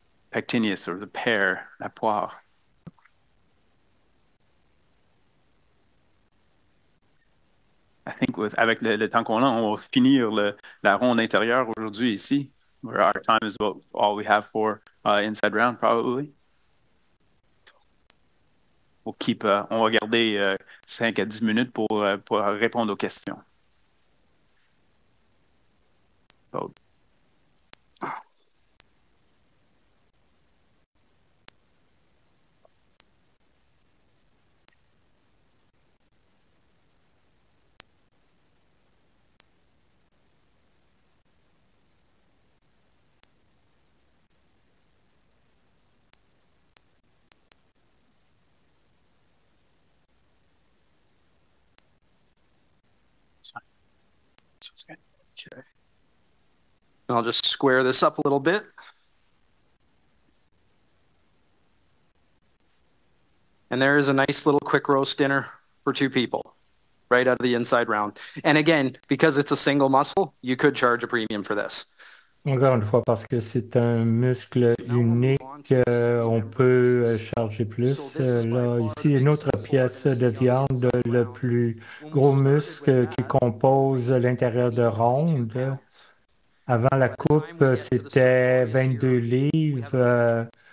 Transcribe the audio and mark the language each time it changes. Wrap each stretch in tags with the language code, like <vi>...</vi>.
<en>Pectineus, or the pear,</en> <fr>la poire.</fr> <en>I think</en> <fr>avec le temps qu'on a, on va finir la ronde intérieure aujourd'hui ici.</fr> <en>Our time is about all we have for inside round, probably.</en> <fr>On va garder 5 à 10 minutes pour répondre aux questions.</fr> <en>So, Okay. I'll just square this up a little bit. And there is a nice little quick roast dinner for 2 people, right out of the inside round. And again, because it's a single muscle, you could charge a premium for this.</en> <fr>Encore une fois, parce que c'est un muscle unique, on peut charger plus. Là, ici, une autre pièce de viande, le plus gros muscle qui compose l'intérieur de ronde. Avant la coupe, c'était 22 livres.</fr>